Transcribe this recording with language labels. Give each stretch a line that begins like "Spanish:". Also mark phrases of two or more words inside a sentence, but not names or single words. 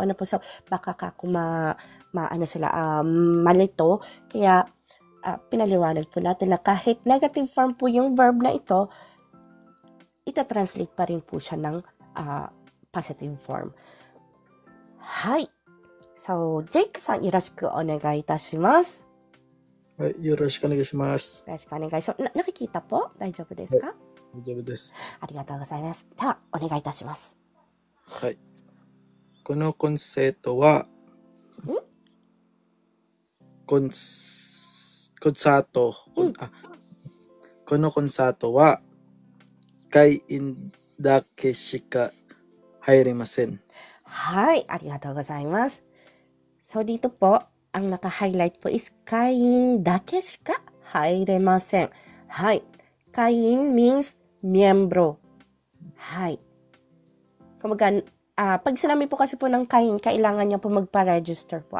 Filipino: Ano po, so baka ano sila, malito. Kaya pinaliwanag po natin na kahit negative form po yung verb na ito, ita-translate pa rin po siya ng positive form.
English: Hi! So,
Japanese: ジェイクさん、よろしくお願いいたします. はい、よろしくお願いします。よろしくお願いします。
Filipino: nakikita po?
Japanese: 大丈夫ですか？大丈夫です。ありがとうございます。では、お願いいたします。はい。このコンセプトは、このコンサートは、会員だけしか入れません。はい、ありがとうございます。
Filipino: So, dito po, ang naka-highlight po is
Japanese: 会員だけしか入れません.
Filipino: Hi. Kain means miyembro. Hi. Kumbaga, pag sinabi po kasi po ng kain, kailangan niya po magpa-register po.